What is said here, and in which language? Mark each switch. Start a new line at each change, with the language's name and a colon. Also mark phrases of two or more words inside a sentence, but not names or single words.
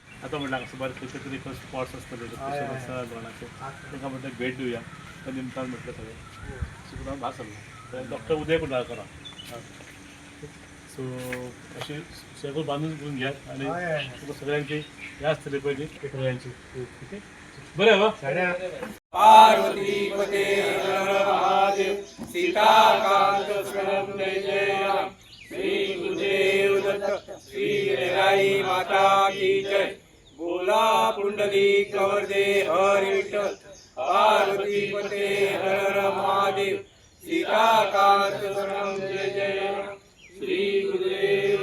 Konkani: आता म्हटलं असं बरेच खंयचे तरी स्पॉट्स असतले गोणाचे ताका म्हटलं भेट दिवया त्या निमतान म्हटलं सगळें सो भास जाल्लो डॉक्टर उदय कुंडाळ करा सो अशी सगळं बांधून करून घ्यात आणि तुका सगळ्यांची हे आसतली पयली सगळ्यांची ओके बरें गो
Marathi: पार्वती पते हर हर महादेव सीताकांत शरणं जय जय राम श्री गुरुदेव दत्त
Hindi: श्री रेराई माता की जय
Marathi: बोला पुंडलिक वरदे हरि विठ्ठल पार्वती पते हर हर महादेव सीताकांत शरणं जय जय राम श्री गुरुदेव